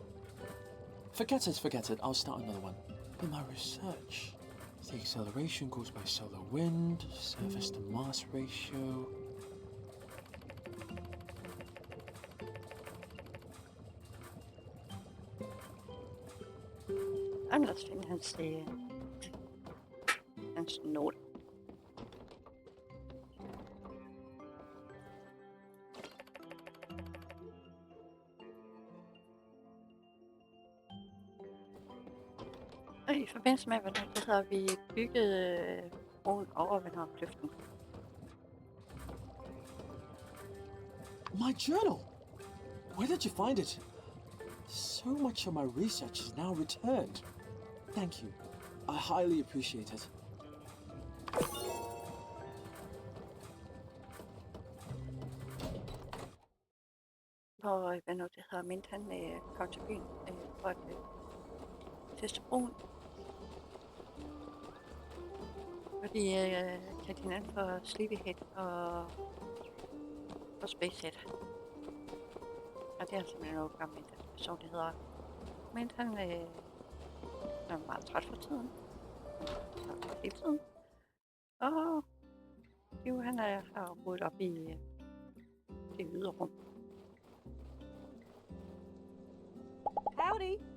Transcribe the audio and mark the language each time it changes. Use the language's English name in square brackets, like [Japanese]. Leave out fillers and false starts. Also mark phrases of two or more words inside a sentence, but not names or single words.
[English] Forget it. I'll start another one. But my research... The acceleration caused by solar wind, surface to mass ratio... [Danish] I'm lad os finde hans note. Og i forbindelse med, hvordan det hedder, vi byggede broen over Vandrekløften. [English] My journal! Where did you find it? So much of my research is now returned. Thank you. I highly appreciate it. [Danish] Og hvad nu det hedder, mente han kom til byen for at teste broen. Fordi kaldte hinanden for Sleepyhead og Spacehead. Og det er simpelthen noget gammel person, det hedder. Men han er meget træt for tiden. Hele tiden. Og jo, han har rodet op i det ydre rum. [English] Howdy.